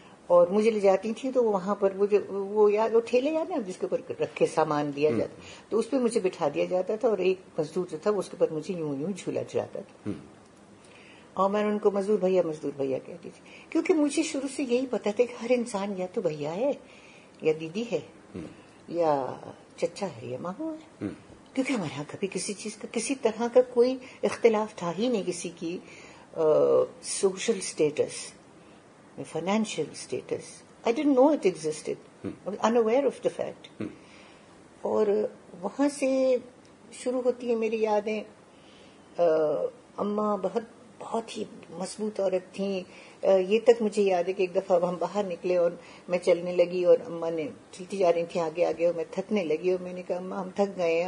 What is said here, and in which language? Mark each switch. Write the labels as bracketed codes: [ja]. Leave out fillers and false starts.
[hi] और मुझे ले जाती थी तो वहां पर वो ठेले याद है जिसके ऊपर रख के सामान दिया जाता, तो उस पर मुझे बिठा दिया जाता था और एक मजदूर जो था उसके ऊपर मुझे यूं झूला झुलाता था। और मैं उनको मजदूर भैया कहती थी, क्योंकि मुझे शुरू से यही पता था कि हर इंसान या तो भैया है या दीदी है या चचा है या मामू है, क्योंकि हमारे यहाँ कभी किसी चीज का, किसी तरह का कोई इख्तिलाफ था ही नहीं। किसी की social status, [en] financial status, I didn't know it existed. I was unaware of the fact. [hi] और वहां से शुरू होती है मेरी यादें। अम्मा बहुत بہت ہی مضبوط عورت تھیں. یہ تک مجھے یاد ہے کہ ایک دفعہ ہم باہر نکلے اور میں چلنے لگی اور اماں نے چلتی جا رہی تھی آگے آگے اور میں تھکنے لگی اور میں نے کہا اماں ہم تھک گئے ہیں.